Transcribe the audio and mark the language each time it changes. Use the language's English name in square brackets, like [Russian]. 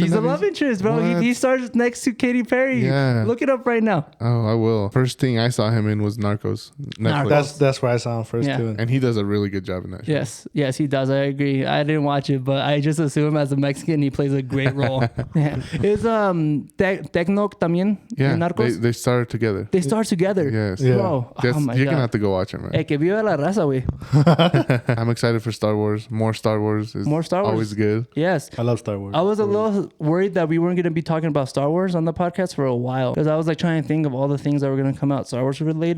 [English] He's the love interest, bro. He stars next to Katy Perry. Yeah, look it up right now. Oh, I will. First thing I saw him in was Narcos. That's where I saw him first too. And he does a really good job in that show. Yes, he does. I agree. I didn't watch it, but I just assume as a Mexican he plays a great role. Is Tecno [Spanish] también [English] in Narcos? They started together. They start together. Yes. Yeah. Bro, you're going to have to go watch it, man. [Spanish] Que viva la raza, güey. [English] I'm excited for Star Wars. More Star Wars is always good. Yes. I love Star Wars. I was a little worried that we weren't going to be talking about Star Wars on the podcast for a while. Because I was like trying to think of all the things that were going to come out Star Wars related.